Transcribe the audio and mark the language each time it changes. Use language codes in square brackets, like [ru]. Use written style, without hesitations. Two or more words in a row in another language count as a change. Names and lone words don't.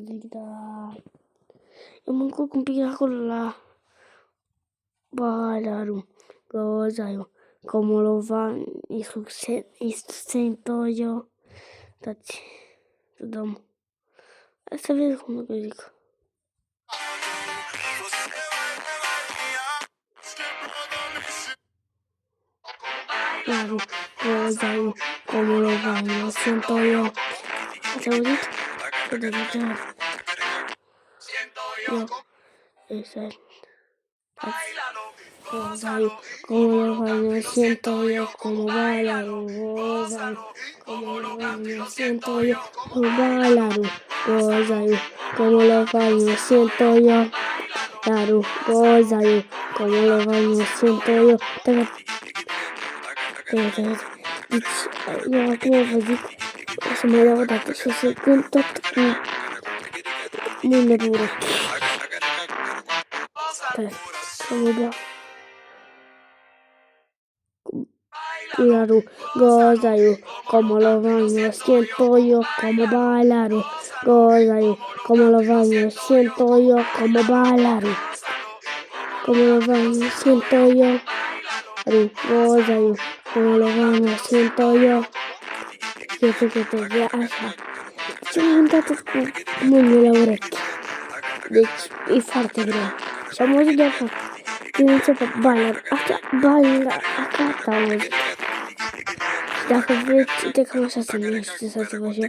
[ro] zic, dar eu mă încurc un pic acolo la Bailarul, gozaiu, [es] como lo van, y siento yo. [ro] Dați, să dăm. Hai să vezi cum să zic. Bailarul, gozaiu, [es] como lo van, lo siento yo. [ro] Ați auzit? Eu. Exact. Gozaiu, [es] como lo van, lo siento yo, como bailarul, gozaiu, como lo van, lo siento yo, como bailarul, gozaiu, como lo van, lo siento yo, bailarul, gozaiu, como lo van, lo siento yo. [ro] Deci, eu acum vă zic, o să mai dau o dată și o să cânt tot cu mâinile pe urechi. Stai, să mă dau. Bailarul, gozaiu, [es] como lo van, lo siento yo, como bailarul, gozaiu, como lo van, lo siento yo, como bailarul, como lo van, lo siento yo, gozaiu, como lo van, lo siento yo. [ro] Uite, așa. Ce am cântat cu mâinile la urechi. Deci e foarte greu. Și am auzit de așa. Când începe bailar, așa, bailar, așa am auzit. Dacă vreți, uite cam așa se numește, să vă zic.